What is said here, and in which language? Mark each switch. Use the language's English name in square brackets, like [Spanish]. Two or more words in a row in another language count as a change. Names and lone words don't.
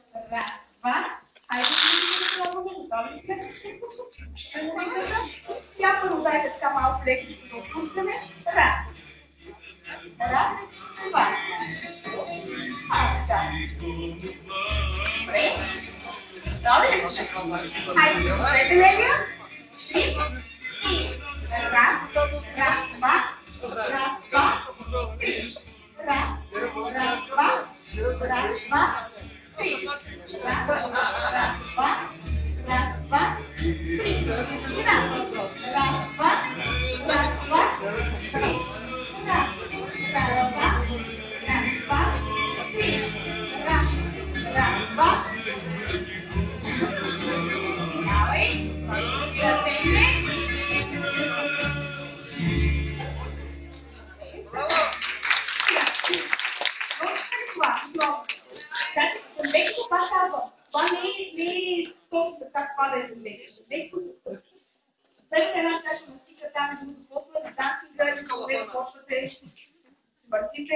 [Bulgarian] Раз, два. Хайде, да пробваме. Готови сме. Я първо дайте така малко лекичко да отпускаме. Раз. Раз, два. Така. Добре. Добре ли сме? Хайде, добрете левия. Три. Раз, два. Раз, два. Три. Раз, два. Раз, два. Три. Раз, два. Раз, два. Три. Раз, два. Раз, два. Три. Раз, два. Раз, два. Три. Раз, два. Давай. Значи, леко пак казвам, това не е точно така, това да е леко. Следвате една чаша на стика, там е каквото е на танцинга, и когато почвате, въртите.